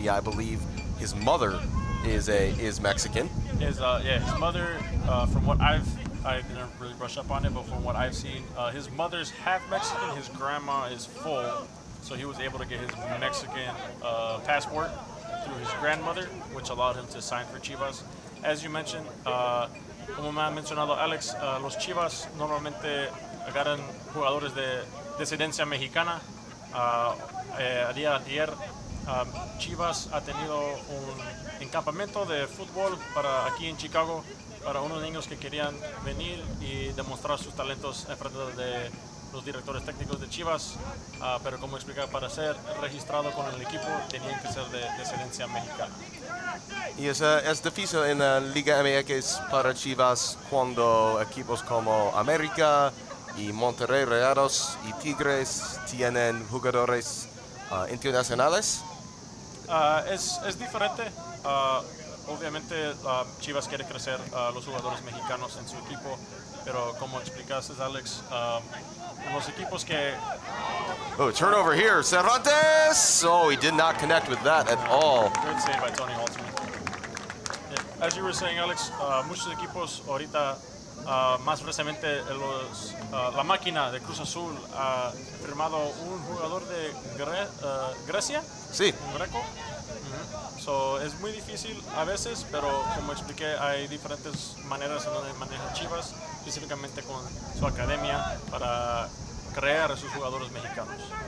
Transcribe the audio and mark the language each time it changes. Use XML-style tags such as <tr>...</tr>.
<en>I believe his mother is Mexican. His mother, from what I didn't really brush up on it, but from what I've seen, his mother's half Mexican, his grandma is full, so he was able to get his Mexican passport through his grandmother, which allowed him to sign for Chivas. As you mentioned,</en> <es>como me ha mencionado Alex, los Chivas normalmente agarran jugadores de descendencia mexicana. Ayer Chivas ha tenido un encampamento de fútbol para aquí en Chicago para unos niños que querían venir y demostrar sus talentos en frente de los directores técnicos de Chivas, pero como explicar, para ser registrado con el equipo tenían que ser de descendencia mexicana. Y es difícil en la Liga MX para Chivas cuando equipos como América y Monterrey Rayados y Tigres tienen jugadores internacionales. Es diferente. Obviamente Chivas quiere crecer los jugadores mexicanos en su equipo, pero como explicaste, Alex, los equipos que...</es> <en>Oh, turnover here, Cervantes! Oh, he did not connect with that at all. Great save by Tony Halterman. Yeah, as you were saying,</en> <es>Alex, muchos equipos ahorita, más recientemente la máquina de Cruz Azul ha firmado un jugador de Grecia, sí, un greco. So, es muy difícil a veces, pero como expliqué, hay diferentes maneras en donde maneja Chivas, específicamente con su academia, para crear a sus jugadores mexicanos.</es>